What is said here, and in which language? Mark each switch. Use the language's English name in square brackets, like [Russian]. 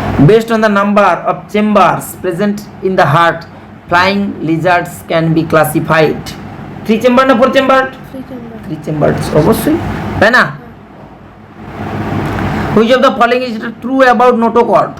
[English] Based on the number of chambers present in the heart, flying lizards can be classified 3 chamber না 4 chamber? [Bangla] 3 chambers অবশ্যই, তাই না? [English] Which of the following is true about notochord?